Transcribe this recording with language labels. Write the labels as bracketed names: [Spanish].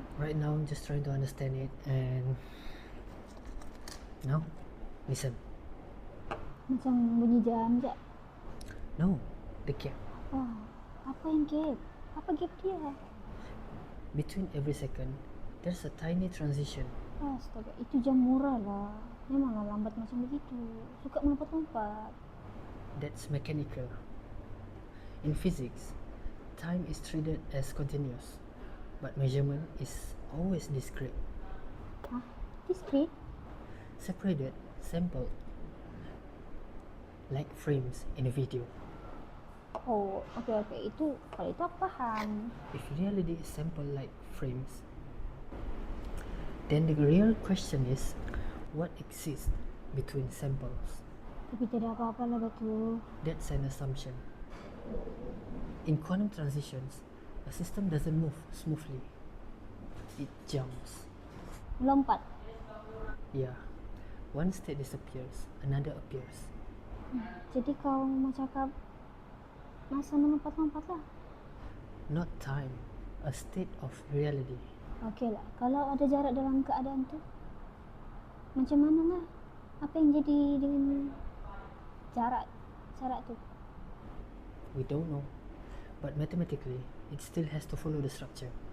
[English] Right now, I'm just trying to understand it, and now, listen. [Malay] Macam bunyi jam je. [English] No, the gap [Malay] Apa yang gap? Apa gap dia? [English] between every second, there's a tiny transition. [Malay] Astaga, itu jam murah lah. Memanglah lambat macam begitu. Suka melompat-lompat. [English] That's mechanical. In physics, time is treated as continuous. but measurement is always discrete, [Malay] Hah? Discrete? [English] separated, sampled, like frames in a video. [Malay] Oh, okay. Kalau itu aku paham. [English] If reality is sampled like frames, then the real question is, what exists between samples? [Malay] Tapi tidak apa-apa lah betul. [English] That's an assumption. In quantum transitions, a system doesn't move smoothly. It jumps. [Malay] Melompat. [English] Yeah. One state disappears, another appears. [Malay] Jadi kau mau cakap masa melompat-lompat lah. [English] Not time, a state of reality. [Malay] Okey lah, kalau ada jarak dalam keadaan tu, macam mana lah? Apa yang jadi dengan jarak tu? [English] We don't know, but mathematically, it still has to follow the structure.